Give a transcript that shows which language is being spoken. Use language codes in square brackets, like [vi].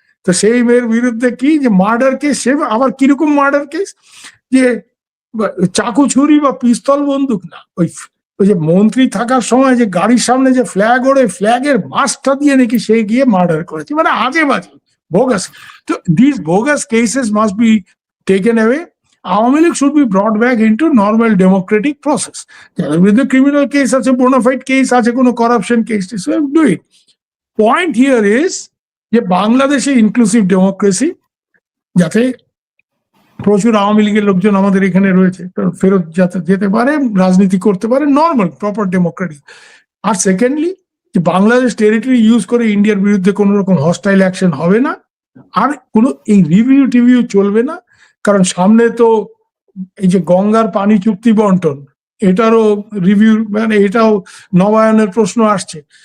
[bn] তো সেই মেয়ের বিরুদ্ধে কি যে মার্ডার কেস, সে আবার কিরকম মার্ডার কেস, যে চাকু ছুরি বা পিস্তল বন্দুক না, ওই যে মন্ত্রী থাকার সময় যে গাড়ির সামনে যে ফ্ল্যাগ ওড়ে, ফ্ল্যাগের মাছটা দিয়ে নাকি সে গিয়ে মার্ডার করেছে, মানে আজে বাজে bogus. [en] So these bogus cases must be taken away. Awami League should be brought back into normal democratic process. With the criminal case, such a bona fide case, such a corruption case, so do it. Point here is [bn] যে বাংলাদেশে inclusive democracy, যাতে প্রচুর আওয়ামী লীগের লোকজন আমাদের এখানে রয়েছে ফেরত যাতে যেতে পারে, রাজনীতি করতে পারে, নর্মাল প্রপার ডেমোক্রেটিক। আর সেকেন্ডলি, যে বাংলাদেশ টেরিটরি ইউজ করে ইন্ডিয়ার বিরুদ্ধে কোনো রকম হস্টাইল অ্যাকশন হবে না, আর কোনো এই রিভিউ টিভিউ চলবে না, কারণ সামনে তো এই যে গঙ্গার পানি চুক্তি বন্টন, এটারও রিভিউ, মানে এটাও নবায়নের প্রশ্ন আসছে।